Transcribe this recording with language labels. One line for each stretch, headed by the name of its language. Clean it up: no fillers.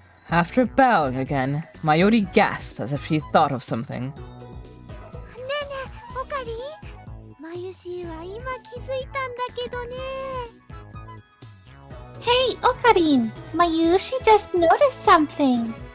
English: After bowing again, Mayuri gasped as if she thought of something.
Japanese: ねえねえオカリンマユシーは今気づいたんだけどね
English: Hey, Okarin! Mayushi just noticed something.